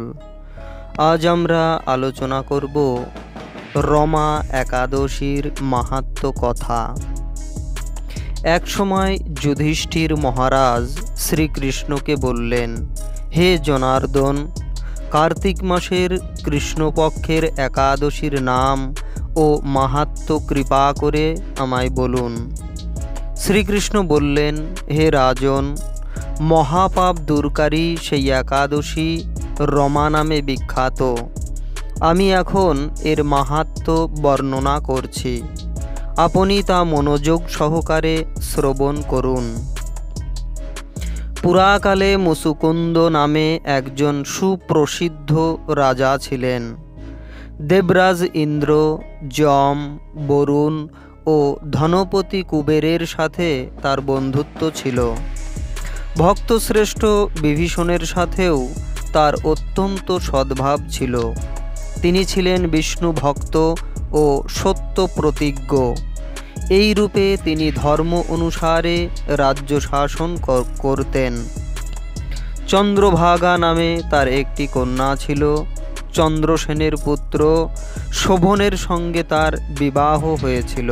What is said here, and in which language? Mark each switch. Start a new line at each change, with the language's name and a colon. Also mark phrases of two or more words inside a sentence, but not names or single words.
Bangla: আজ আমরা আলোচনা করব রমা একাদশীর মাহাত্ম্য কথা। এক সময় যুধিষ্ঠির মহারাজ শ্রীকৃষ্ণ কে বলেন, হে জনার্দন, কার্তিক মাসের কৃষ্ণপক্ষের একাদশীর নাম ও মাহাত্ম্য কৃপা করে আমায় বলুন। শ্রীকৃষ্ণ বলেন, হে রাজন, মহাপাপ দূরকারী সেই একাদশী রমা নামে বিখ্যাত। আমি এখন এর মাহাত্ম্য বর্ণনা করছি, আপনি তা মনোযোগ সহকারে শ্রবণ করুন। পুরাকালে মুচুকুন্দ নামে একজন সুপ্রসিদ্ধ রাজা ছিলেন। দেবরাজ ইন্দ্র, যম, বরুণ ও ধনপতি কুবেরের সাথে তার বন্ধুত্ব ছিল। ভক্তশ্রেষ্ঠ বিভীষণের সাথেও তার অত্যন্ত সদ্ভাব ছিল। তিনি ছিলেন বিষ্ণু ভক্ত ও সত্য প্রতিজ্ঞ। এই রূপে তিনি ধর্ম অনুসারে রাজ্য শাসন করতেন। চন্দ্রভাগা নামে তার একটি কন্যা ছিল। চন্দ্রসেনের পুত্র শোভনের সঙ্গে তার বিবাহ হয়েছিল।